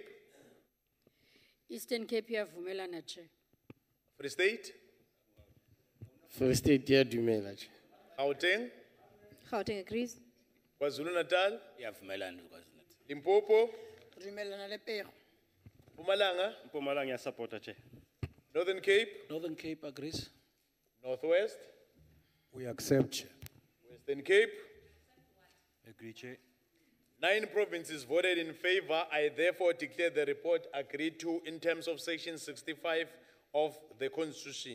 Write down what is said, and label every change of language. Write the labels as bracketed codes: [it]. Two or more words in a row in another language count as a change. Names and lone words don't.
[xh] Eastern Cape yavumelana Chair. [st] Free State, Free State iyadumela Chair. [en] Gauteng, Gauteng agrees. [zu] KwaZulu-Natal, Iyavumelana. [nso] Limpopo, Dumellana le pego. [en] Mpumalanga, Mpumalanga, support, Chair. Northern Cape, Northern Cape agrees. Northwest, We accept, Chair. Western Cape. Agree, Chair. 9 provinces voted in favor. I therefore declare the report agreed to in terms of section 65 of the Constitution.